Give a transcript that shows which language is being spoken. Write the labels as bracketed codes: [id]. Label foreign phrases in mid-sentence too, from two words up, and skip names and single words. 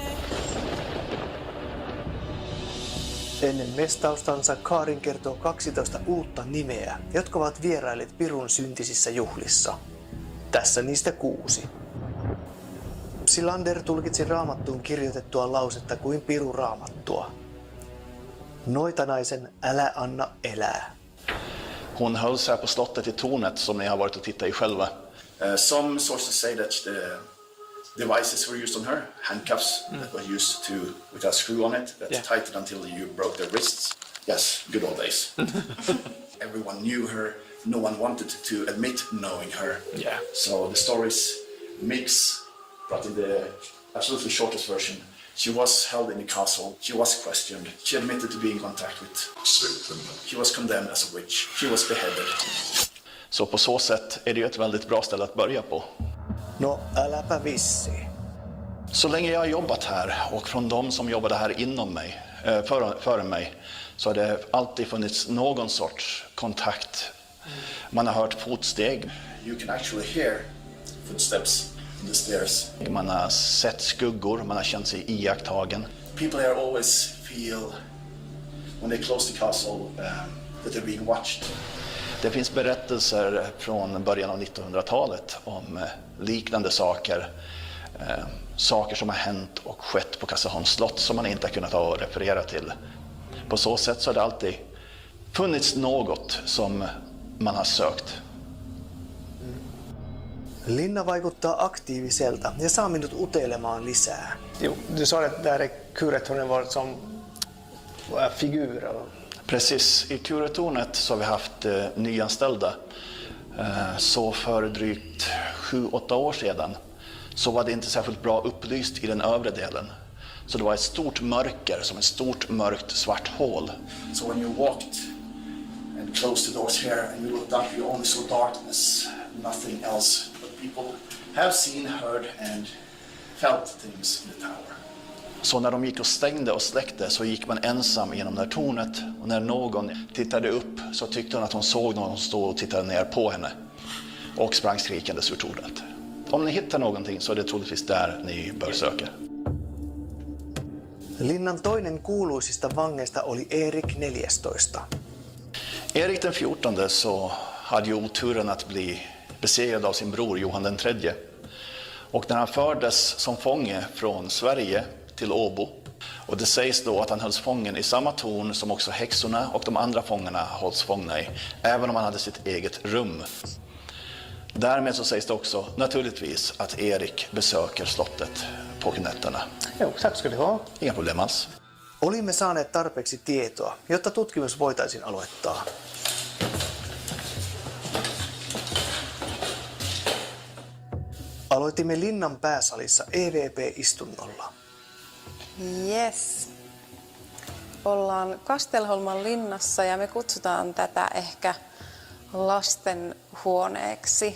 [fi] Ennen mestaustansa Karin kertoo 12 uutta nimeä, jotka ovat vierailleet pirun syntisissä juhlissa. Tässä niistä 6. Psylander tulkitsi raamattuun kirjoitettua lausetta kuin piru raamattua. Noitanaisen älä anna elää. [sv] Hon hölls här på slottet i tornet som ni har varit och tittat i själva. [en] Some sources say that the devices were used on her, handcuffs that were used to, with a screw on it, that's tightened until you broke their wrists. Yes, good old days. Everyone knew her, no one wanted to admit knowing her. Yeah. So the stories mix, but in the absolutely shortest version, she was held in the castle, she was questioned, she admitted to being in contact with Satan. She was condemned as a witch, she was beheaded. [sv] Så på så sätt är det ju ett väldigt bra ställe att börja på. [fi] No, äläpä vissi. [sv] Så länge jag har jobbat här och från de som jobbade här inom mig, före mig, så har det alltid funnits någon sorts kontakt. Man har hört fotsteg. [en] You can actually hear footsteps on the stairs. [sv] Man har sett skuggor, man har känt sig iakttagen. [en] People here always feel, when they close the castle, that they're being watched. [sv] Det finns berättelser från början av 1900-talet om liknande saker. Saker som har hänt och skett på Kastelholms slott som man inte har kunnat referera till. På så sätt så har det alltid funnits något som man har sökt. [fi] Linna vaikuttaa aktiiviselta ja saa minut uteilemaan lisää. [sv] Jo, du sa att det här kuretornet var som figurer. Precis, i kuretornet så har vi haft nyanställda. Så för drygt 7-8 år sedan så var det inte särskilt bra upplyst i den övre delen. Så det var ett stort mörker, som ett stort mörkt svart hål. [en] So when you walked and closed the doors here and you looked up, you only saw darkness, nothing else. But people have seen, heard and felt things in the tower. [sv] Så när de gick och stängde och släckte så gick man ensam genom det här tornet. Och när någon tittade upp så tyckte hon att hon såg någon stå och tittade ner på henne. Och sprang skrikandes ur tornet. Om ni hittar någonting så är det troligtvis där ni bör söka. [fi] Linnan toinen kuuluisista vangeista oli Erik 14. [sv] Erik den 14 så hade ju oturen att bli besegrad av sin bror Johan den 3. Och när han fördes som fånge från Sverige till Åbo. Och det sägs då att han hölls fången i samma torn som också häxorna och de andra fångarna hålls fångna i. Även om han hade sitt eget rum. Därmed så sägs det också naturligtvis att Erik besöker slottet på nätterna. Jo, tack ska du ha. Inga problem alls. [fi] Olimme saaneet tarpeeksi tietoa, jotta tutkimus voitaisiin aloittaa. Aloitimme linnan pääsalissa EVP-istunnolla. [en] Yes. [fi] Ollaan Kastelholman linnassa ja me kutsutaan tätä ehkä lastenhuoneeksi.